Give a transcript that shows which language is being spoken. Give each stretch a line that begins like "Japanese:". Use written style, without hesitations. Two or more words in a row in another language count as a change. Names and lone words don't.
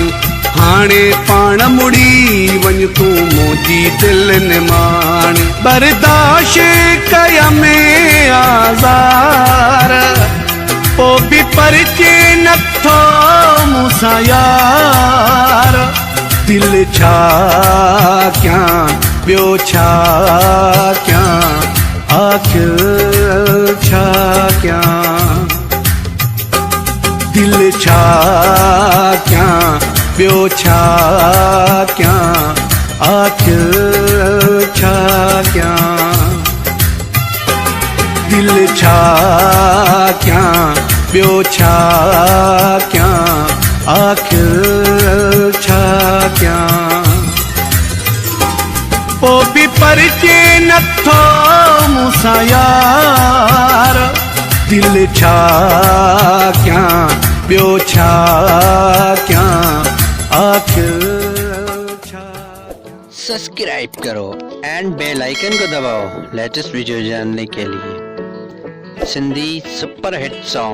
Sindhi: हाणे पाण मुड़ी वञ तूं मुंहिंजी दिल निमाणी। बर्दाश्त कया में आज़ार पोइ बि परिचे नथो मूंसां यार। दिल छा क्या ॿियो छा क्या आखिर छा क्या। दिल छा क्या ॿियो छा क्या आखिर छा क्या। दिल छा क्या ॿियो छा क्या आखिर छा क्या। पोइ बि परिचे नथो मूंसां यार। दिल छा क्या ॿियो छा क्या आखिर छा।
Hindi: सब्सक्राइब करो
English: and bell icon
Hindi: को दबाओ
English: latest video
Hindi: जानने के लिए।
English: Sindhi super hit song